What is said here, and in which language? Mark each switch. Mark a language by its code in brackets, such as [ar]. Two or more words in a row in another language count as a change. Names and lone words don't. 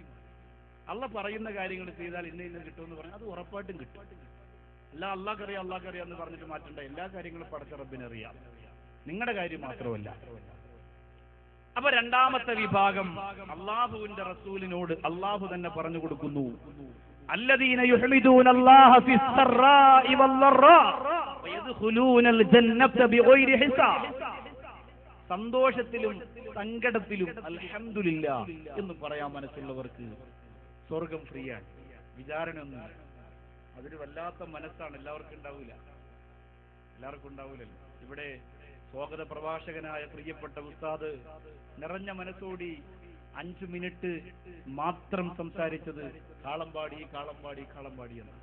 [ml] അള്ളാഹ് പറയുന്ന കാര്യങ്ങൾ ചെയ്താൽ ഇന്ന കിട്ടുമെന്ന് പറഞ്ഞാൽ അത് ഉറപ്പായിട്ടും കിട്ടും. അല്ല അള്ളാഹ്ക്ക് അറിയാം എന്ന് പറഞ്ഞിട്ട് മാറ്റണ്ട. എല്ലാ കാര്യങ്ങളും പടച്ച റബ്ബിന് അറിയാം, നിങ്ങളുടെ കാര്യം മാത്രമല്ല. അപ്പൊ രണ്ടാമത്തെ വിഭാഗം, അള്ളാഹുവിന്റെ റസൂലിനോട് അള്ളാഹു തന്നെ പറഞ്ഞു കൊടുക്കുന്നു, [ar] الذين يحمدون الله في السراء والضراء ويدخلون الجنة بغير حساب. [ml] സന്തോഷത്തിലും സങ്കടത്തിലും അൽഹംദുലില്ലാഹ് എന്ന് പറയാൻ മനസ്സുള്ളവർക്ക് സ്വർഗം ഫ്രീ ആണ്, വിചാരണയൊന്നുമില്ല. അതൊരു വല്ലാത്ത മനസ്സാണ്. എല്ലാവർക്കും ഉണ്ടാവൂലല്ലോ. ഇവിടെ സ്വാഗത പ്രഭാഷകനായ പ്രിയപ്പെട്ട ഉസ്താദ് നിറഞ്ഞ മനസ്സോടി 5 മിനിറ്റ് മാത്രം സംസാരിച്ചത് കാളമ്പാടി കാളമ്പാടി കാളമ്പാടി എന്നാണ്.